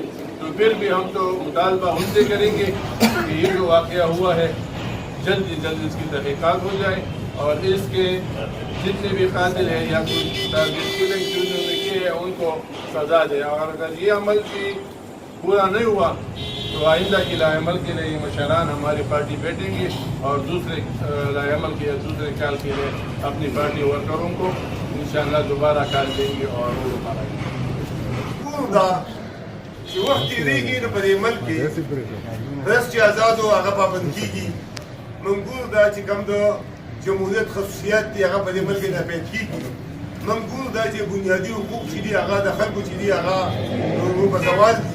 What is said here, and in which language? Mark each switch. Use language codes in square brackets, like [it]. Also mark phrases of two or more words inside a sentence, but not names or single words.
[ur] تو پھر بھی ہم تو مطالبہ ان سے کریں گے کہ یہ جو واقعہ ہوا ہے جلد از جلد اس کی تحقیقات ہو جائے اور اس کے جتنے بھی قاتل ہیں یا کوئی [en] target killing [ur] جو انہوں نے کیے ہیں ان کو سزا دے. اور اگر یہ عمل بھی پورا نہیں ہوا تو آئندہ کی لائے عمل کے لیے یہ مشران ہماری پارٹی بیٹھیں گے اور دوسرے لائے عمل کے دوسرے کال کے لیے اپنی پارٹی ورکروں کو انشاءاللہ دوبارہ کال دیں گے اور وہ دوبارہ [ps] چې وخت تېرېږي نو په دې ملک کې پرس چې ازاد و هغه پابند کېږي. منګور دا چې کوم د جمهوریت خصوصیات دي هغه په دې ملک کې نافید کېږي. منګور دا چې بنیادي حقوق چې دي هغه د خلکو چې دي هغه په زوال دي.